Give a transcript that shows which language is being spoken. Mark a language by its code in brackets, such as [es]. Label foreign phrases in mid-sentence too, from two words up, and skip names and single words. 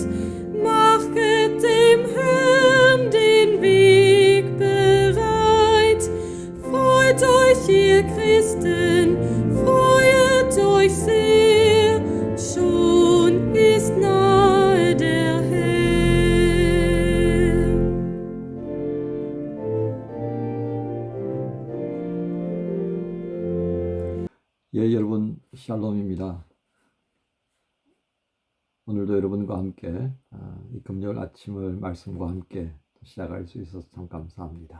[de] Machet dem Herrn den Weg bereit. Freut euch, ihr Christen, freut euch sehr, schon ist nahe der Herr. [ko] 예, 여러분 샬롬입니다. 오늘도 여러분과 함께 이 금요일 아침을 말씀과 함께 시작할 수 있어서 참 감사합니다.